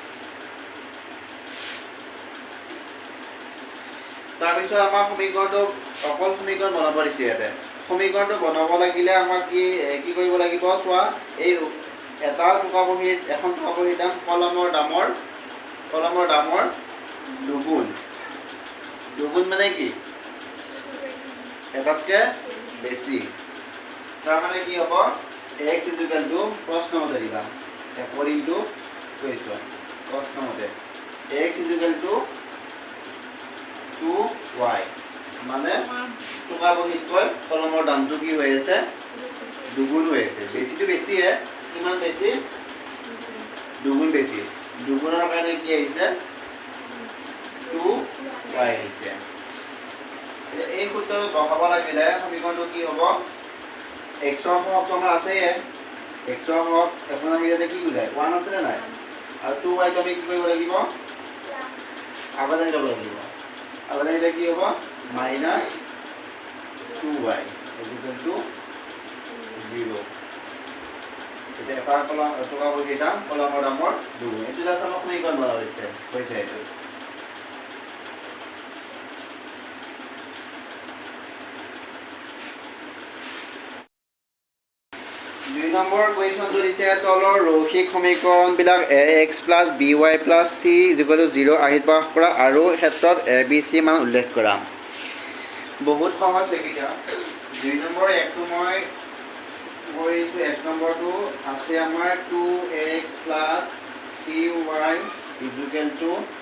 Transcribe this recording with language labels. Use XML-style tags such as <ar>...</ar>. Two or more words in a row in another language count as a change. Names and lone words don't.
<as>তাৰপিছত আমাৰ সমীকৰণটো অকল সমীকৰণ বনাব দিছে ইয়াতে সমীকৰণটো বনাব লাগিলে আমাক কি কৰিব লাগিব চোৱা এই এটা টকা বহীৰ এখন টকা বহীৰ দাম কলমৰ দামৰ দুগুণ মানে কি এটাতকে বেছি তাৰ মানে কি হ'ব</as> <en>x is equal to</en> <as>প্ৰশ্নমতে দিবা</as> <en>according to question</en> <as>প্ৰশ্নমতে</as> <en>x is equal to</en> <as>2y মানে টকা বহীতকৈ কলমৰ দামটো কি হৈ আছে দুগুণ হৈ আছে বেছিটো বেছি হে কিমান বেছি দুগুণ বেছি দুগুণৰ কাৰণে কি আহিছে 2y আহিছে এই সূত্ৰটো বহাব লাগিলে সমীকৰণটো কি হ'ব x ৰ সহগটো আমাৰ আছে x ৰ সহগ আপোনাৰ ইয়াতে কি বুজায় 1 আছে নে নাই আৰু 2y টো আমি কি কৰিব লাগিব আগতে যাব লাগিব আগতে এটা কি হ'ব</as> <en>minus 2y is equal to 0</en> <as>এটা এটা কলম এটকা বহিটা কলমৰ দামৰ 2 এইটো জাস্ট আমাক সমীকৰণ বলা হৈছে এইটো 2 নম্বৰ কুৱেশ্যনটো দিছে তলৰ ৰৈখিক সমীকৰণবিলাক ax + by + c = 0 আহিত প্ৰকাশ কৰা আৰু ক্ষেত্ৰত a b c মান উল্লেখ কৰা বহুত সহজ এইকেইটা 2 নম্বৰ একটো মই কৈ দিছোঁ 1 নম্বৰটো আছে আমাৰ 2x + 3y =</as>